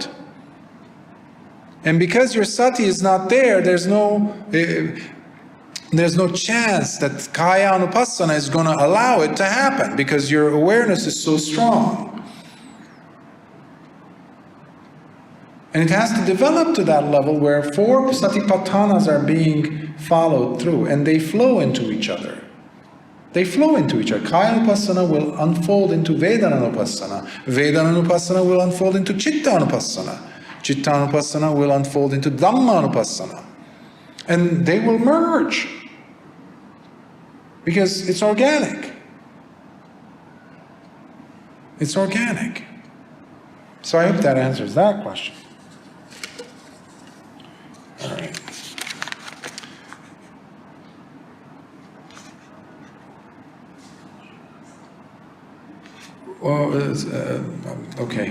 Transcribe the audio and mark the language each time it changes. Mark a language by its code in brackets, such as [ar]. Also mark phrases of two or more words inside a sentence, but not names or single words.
[en] And because your sati is not there, there's no chance that [pi] kaya anupassana [en] is going to allow it to happen, because your awareness is so strong. And it has to develop to that level where 4 satipatthanas are being followed through, and they flow into each other. They flow into each other. [pi] Kaya anupassana [en] will unfold into [pi] Vedana anupassana. Vedana anupassana [en] will unfold into [pi] Chitta anupassana. Chitta anupassana [en] will unfold into [pi] Dhamma anupassana. [en] And they will merge. Because it's organic. It's organic. So I hope that answers that question. All right. Well, okay.